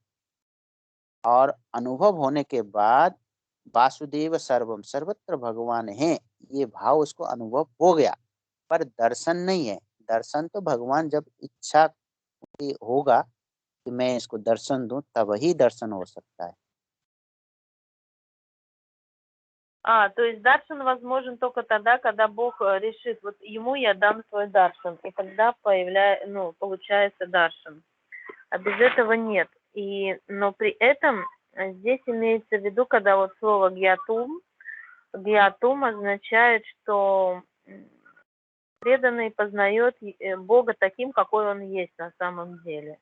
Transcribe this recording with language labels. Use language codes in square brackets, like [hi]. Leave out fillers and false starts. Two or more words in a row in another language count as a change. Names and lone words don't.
[hi] और अनुभव होने के बाद [sa] वासुदेव सर्वम, [hi] सर्वत्र भगवान है, ये भाव उसको अनुभव हो गया, पर दर्शन नहीं है। दर्शन तो भगवान जब इच्छा होगा कि मैं इसको दर्शन दूं, तब ही दर्शन हो सकता है। [ru] То есть даршан возможен только тогда, когда Бог решит, вот ему я дам свой даршан, и тогда получается даршан. А без этого нет. Но при этом здесь имеется в виду, когда вот слово гьятум означает, что преданный познает Бога таким, какой он есть на самом деле.